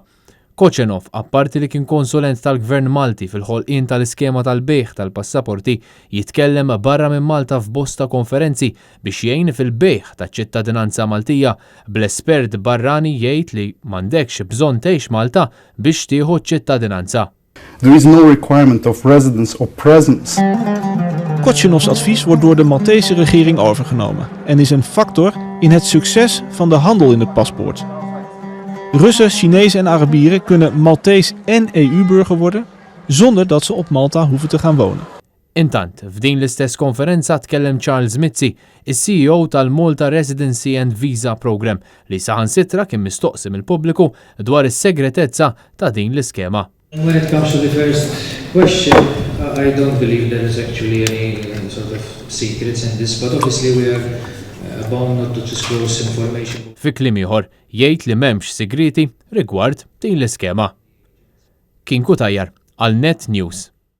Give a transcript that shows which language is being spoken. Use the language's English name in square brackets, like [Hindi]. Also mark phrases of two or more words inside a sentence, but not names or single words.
[Maltese] Kočenov, apparti li kien konsulent tal-Gvern Malti fil-ħolqien tal-iskema tal-beħ tal-passaporti, jitkellem barra minn Malta f'bosta konferenzi biex jgħin fil-beħ taċ-ċittadinanza Maltija, bl-espert barrani jgħid li m'għandekx bżonn tgħix Malta biex tieħu ċittadinanza. [English] There is no requirement of residence or presence. [Dutch] Kočenovs advies wordt door de Maltese regering overgenomen en is een factor in het succes van de handel in het paspoort. Russen, Chinezen en Arabieren kunnen Maltees en EU-burger worden zonder dat ze op Malta hoeven te gaan wonen. [Maltese] Intant, f'din l-istess konferenza tkellem Charles Mizzi, is-CEO tal-Malta Residency and Visa Program, li saħansitra kien mistoqsim il-pubbliku dwar is-segretezza ta' din l-iskema. [English] When it comes to the first question, I don't believe there is actually any sort of secrets in this, but obviously we are bound not to disclose information. [Maltese] Fi kliem ieħor jgħid li m'hemmx sigriti rigward din l-iskema. Kien Kutajjar għal NetNews.